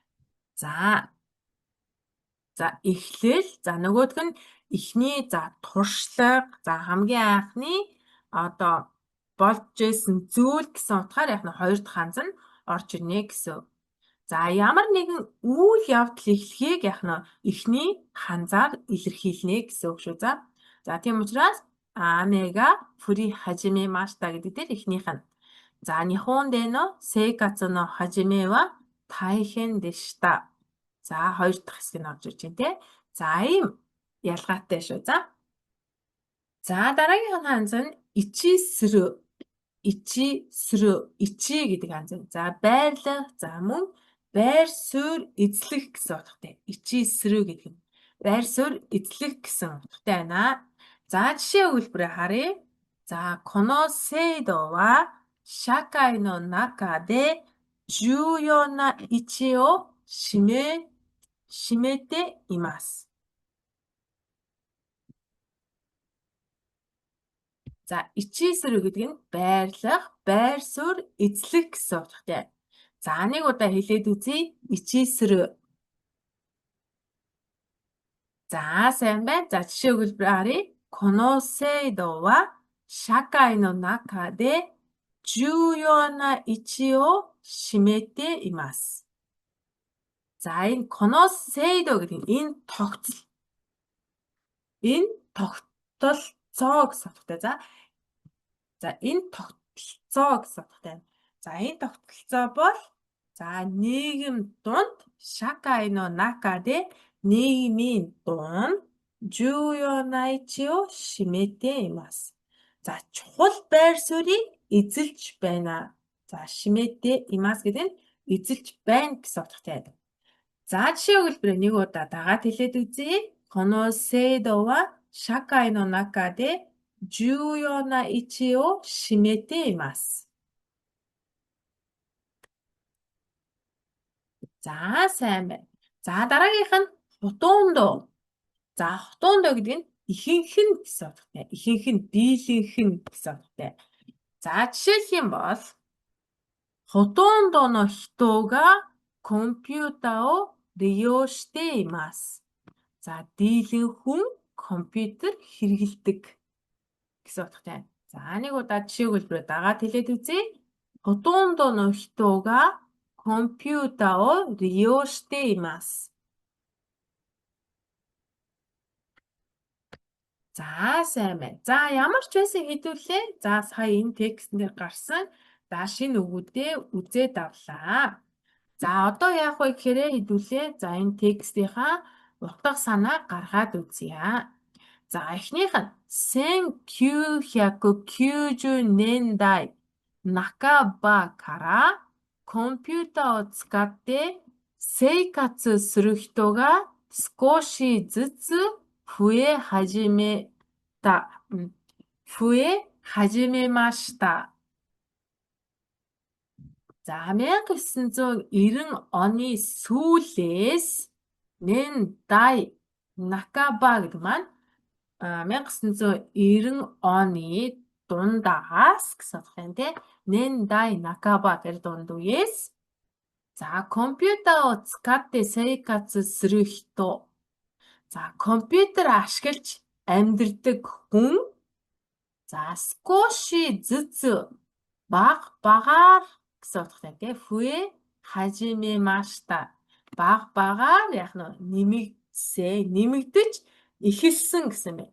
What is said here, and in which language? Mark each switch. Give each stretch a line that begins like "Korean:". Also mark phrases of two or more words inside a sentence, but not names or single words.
Mongolian: За эхлэл, за нөгөөх нь эхний за туршлага, за хамгийн анхны одоо болж исэн зүйл гэсэн утгаар яг нь хоёр дахь ханз нь орж ирнэ гэсэн. За ямар нэгэн үйл явдал эхлэхийг яг нь эхний ханзаар илэрхийлнэ гэсэн үг шүү. За тийм учраас
Japanese: 雨が降り始めました
Mongolian: гэдэг дээр эхнийх нь.
Japanese: За 日本での生活の始めは大変でした.
Mongolian: За хоёр дахь хэсэг нь орж ирж байна те. За ийм ялгаатай шүү. За дараагийн ханз нь ичисрү гэдэг ханз. За байрлах, за мөн байр суурь эзлэх гэсэн утгатай. Ичисрү гэдэг нь байр суурь эзлэх гэсэн утгатай байна. За жишээ өгүүлбэрээ харъя.
Japanese: За この制度は社会の中で重要な位置を占めています.
Mongolian: За ичисрү гэдэг нь байрлах, байр суурь эзлэх гэсэн утгатай. За нэг удаа хэлээд үзье. Ичисрү. За сайн байна. За жишээ өгүүлбэр харъя.
Japanese: この制度は社会の中で重要な位置を占めています.
Mongolian: За энэ
Japanese: この制度
Mongolian: гэдэг нь энэ тогтцол. Энэ тогтолцоо гэсэн утгатай. За энэ тогтолцоо гэсэн утгатай. За энэ тогтолцоо бол за нийгэм дунд
Japanese: 社会の中で
Mongolian: нийгмийн дунд
Japanese: 重要な位置を占めています.
Mongolian: За чухал байр суурийг эзэлж байна. За
Japanese: 占めています
Mongolian: гэдэг нь эзэлж байна гэсэн утгатай. За жишээ өгүүлбэрээ нэг удаа дагаад хэлээд үзье.
Japanese: この制度は社会の中で重要な位置を占めています.
Mongolian: За сайн байна. За дараагийнх нь хутуундо. За хутуундо гэдэг нь ихэнх нь гэсэн утгатай. Ихэнх нь, дийлэнх нь гэсэн утгатай. За жишээлх юм бол
Japanese: ほとんどの人がコンピューターを利用しています.
Mongolian: За дийлэн хүн компьютер хэрэглэдэг гэсэн утгатай. За нэг удаа жишээ өгүүлбэрээ дагаад хэлээд үзье.
Japanese: ほとんどの人がコンピューターを利用しています.
Mongolian: За сайн байна. За ямар ч байсан хэдүүлээ. За сая энэ текстэн дээр гарсан за шинэ үгүүдээ үзээд авлаа. За одоо яах вэ гэхээр хэдүүлээ. За энэ текстийнхаа утга санаа гаргаад үзье. За эхнийх нь
Japanese: 1990 年代半ばからコンピューターを使って生活する人が少しずつ増え始めました.
Mongolian: За 1990 оны сүүлээс
Japanese: 年代半ば
Mongolian: гэдэг маань 1990 оны дундаас гэсэн утгатай тийм.
Japanese: 年代半ば
Mongolian: гэдэг дунд үеэс за
Japanese: コンピューターを使って生活する人.
Mongolian: За компьютер ашиглаж амьдардаг хүн. За
Japanese: 少しずつ
Mongolian: баг багаар гэсэн утгатай тийм.
Japanese: 増え始めました.
Mongolian: Баг багаар яг нэмэгдэж эхэлсэн гэсэн байна.